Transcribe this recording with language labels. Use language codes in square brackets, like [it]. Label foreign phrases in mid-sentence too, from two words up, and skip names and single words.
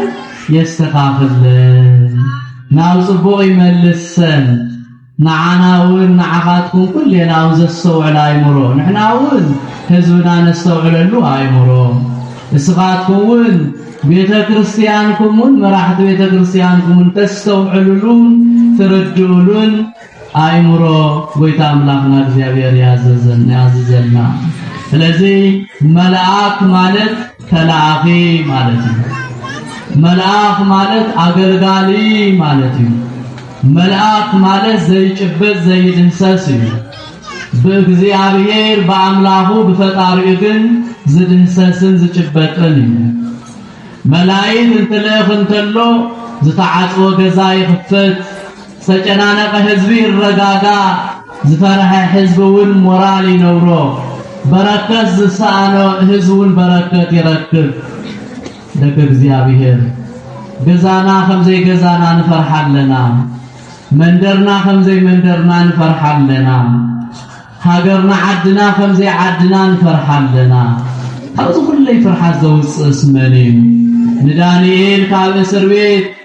[ti] የስተኻኽለን ናብ ጽቡቕ ይመልሰን ንዓናውን ንዓኻትኩም ኩሌናውን ዘስተውዕል ኣይምሮ ንሕናውን ህዝብና ነስተውዕለሉ ኣይምሮ እስኻትኩምን ቤተ ክርስቲያንኩምን መራሕቲ ቤተ ክርስቲያንኩምን ተስተውዕሉሉን ትርድኡሉን ኣይምሮ ጎይታ አምላኽና [am] እግዚአብሔር ያዘዘና ስለዚህ መልአክ ማለት ተላአኺ ማለት ነው መልአክ ማለት አገልጋሊ ማለት ነው መልአክ ማለት [ti] ዘይጭበጥ ዘይድንሰስ በእግዚአብሔር በአምላኩ በፈጣሪው ግን ዝድንሰስን ዝጭበጥን መላእክት እንትልኽ እንተሎ ዝተዓጽወ ገዛ ይኽፈት ዝተጨናነቀ ህዝቢ ይረጋጋ ዝፈረሐ ህዝብውን ሞራል ይነብሮ በረከት ዝሰአነ ህዝቡን በረከት ይረክብ ደግ እግዚአብሔር ገዛና ከምዘይ ገዛና ንፈርሐለና መንደርና ከምዘይ መንደርና ንፈርሐለና ሃገርና ዓድና ከምዘይ ዓድና ንፈርሐለና ካብዚ ኩለይ ፍርሓት ዘውፅእ ስመን እዩ ንዳንኤል ካብ እስር ቤት